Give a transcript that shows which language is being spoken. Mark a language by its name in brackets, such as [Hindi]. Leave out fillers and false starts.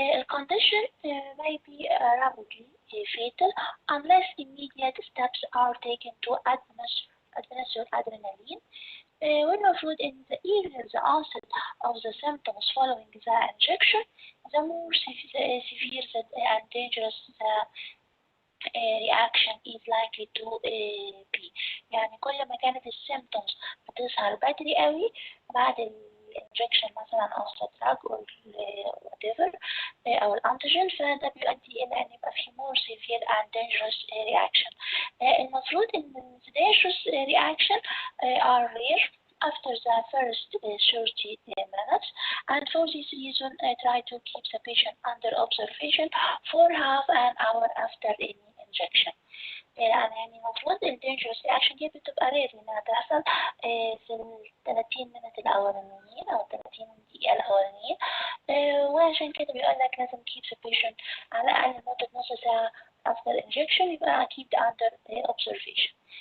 [English] Condition may be rapidly fatal unless immediate steps are taken to administer adrenaline. والمفروض in the earlier the onset of the symptoms following the injection, the more severe and dangerous the reaction is likely to be. [Arabic] يعني كل ما كانت السيمتومز بتظهر بدري قوي بعد الانجكشن مثلا او الدراج او whatever او الانتيجين فده بيؤدي الى ان يبقى في [English] more severe and dangerous reaction. [Arabic] المفروض ان [English] the dangerous reaction are rare after the first 30 minutes, and for this reason try to keep the patient under observation for half an hour after any injection. [Arabic] يعني المفروض ال dangerous reaction دي بتبقى rare انها تحصل في ال 30 minutes الاولانيين او 30 دقيقة الاولانيين وعشان كده بيقول لك لازم [English] keep the patient [Arabic] على الاقل لمدة نص ساعة after injection يبقى [English] keep under observation.